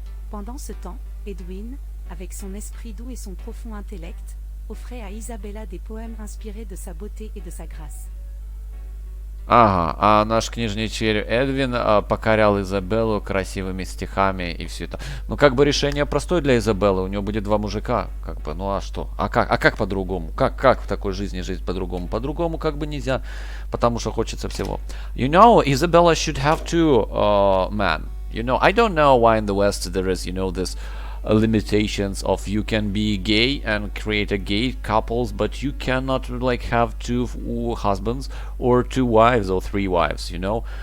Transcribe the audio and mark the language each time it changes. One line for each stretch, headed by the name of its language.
French: Pendant ce temps, Edwin, avec son esprit doux et son profond intellect, offrait à Isabella des poèmes inspirés de sa beauté et de sa grâce.
Russian: А наш книжный червь Эдвин покорял Изабеллу красивыми стихами и все это. Ну, как бы решение простое для Изабеллы. У нее будет 2 мужика. Как бы, ну а что? А как по-другому? Как в такой жизни жить по-другому? По-другому как бы нельзя, потому что хочется всего.
English: Isabella should have 2 men. I don't know why in the West there is, this limitations of you can be gay and create a gay couples, but you cannot like have two husbands or two wives or three wives, you know.